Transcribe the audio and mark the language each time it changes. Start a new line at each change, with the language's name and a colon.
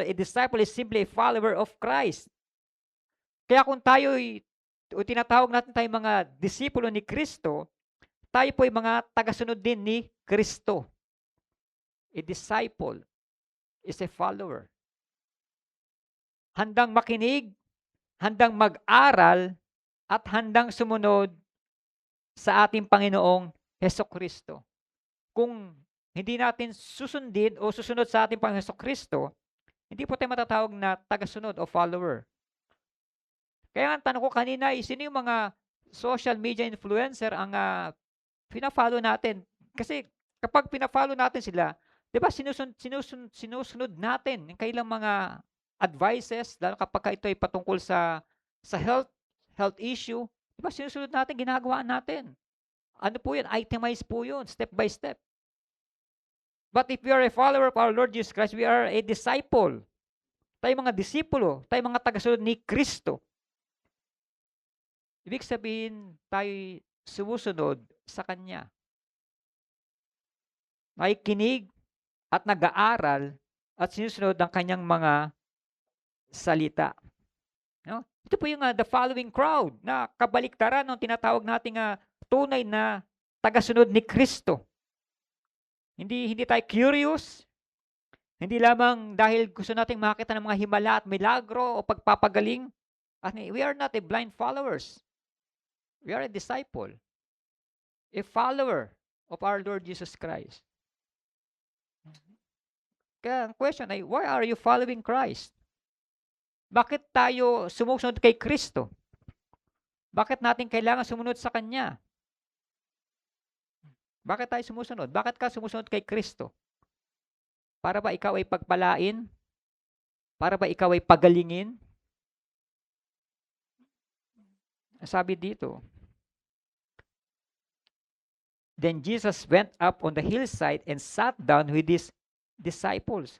English: A disciple is simply a follower of Christ.
Filipino: Kaya kung tinatawag natin tayo mga disipulo ni Kristo, tayo po ay mga tagasunod din ni Kristo.
English: A disciple is a follower.
Filipino: Handang makinig, handang mag-aral, at handang sumunod sa ating Panginoong Hesukristo. Kung hindi natin susundin o susunod sa ating Panginoong Hesukristo, hindi po tayo matatawag na tagasunod o follower. Kaya ang tanong ko kanina, sino yung mga social media influencer ang pina-follow natin? Kasi kapag pina-follow natin sila, di ba sinusunod natin yung kailang mga advices, lalo kapag ito ay patungkol sa health issue, di ba sinusunod natin, ginagawa natin. Ano po yun? Itemize po yun,
English: step by step. But if we are a follower of our Lord Jesus Christ, we are a disciple.
Filipino: Tayo mga disipulo, tayo mga tagasunod ni Kristo. Ibig sabihin, tayo sumusunod sa Kanya. Nakikinig at nag-aaral at sinusunod ang Kanyang mga salita. No? Ito po yung
English: the following crowd
Filipino: na kabaliktaran ng tinatawag nating tunay na tagasunod ni Kristo. Hindi tayo curious. Hindi lamang dahil gusto nating makita ng mga himala at milagro o pagpapagaling.
English: We are not a blind followers. We are a disciple. A follower of our Lord Jesus Christ.
Filipino: Kaya ang question ay,
English: why are you following Christ?
Filipino: Bakit tayo sumusunod kay Kristo? Bakit natin kailangan sumunod sa Kanya? Bakit tayo sumusunod? Bakit ka sumusunod kay Kristo? Para ba ikaw ay pagpalain? Para ba ikaw ay pagalingin? Sabi dito,
English: Then Jesus went up on the hillside and sat down with his disciples.